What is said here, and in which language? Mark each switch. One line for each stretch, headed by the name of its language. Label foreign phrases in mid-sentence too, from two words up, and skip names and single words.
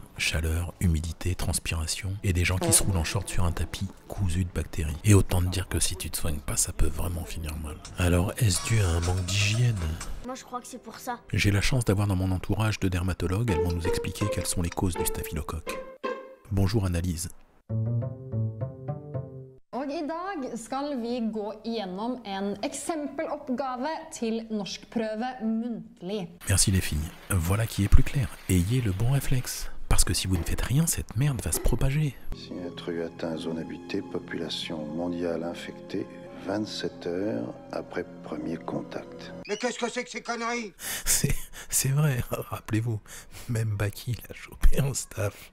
French: Chaleur, humidité, transpiration, et des gens qui se roulent en short sur un tapis cousu de bactéries. Et autant te dire que si tu te soignes pas, ça peut vraiment finir mal. Alors, est-ce dû à un manque d'hygiène? Moi je crois que c'est pour ça. J'ai la chance d'avoir dans mon entourage de dermatologues, elles vont nous expliquer quelles sont les causes du staphylocoque. Bonjour Analyse.
Norwegian: Og I dag skal vi gå igjennom en eksempeloppgave til norskprøve muntlig.
French: Merci les filles. Voilà qui est plus clair. Ayez le bon réflexe. Parce que si vous ne faites rien, cette merde va se propager. Signatru atteint zone habitée, population mondiale infectée, 27 heures après premier contact. Mais qu'est-ce que c'est que ces conneries? C'est vrai, rappelez-vous, même Baki l'a chopé en staff.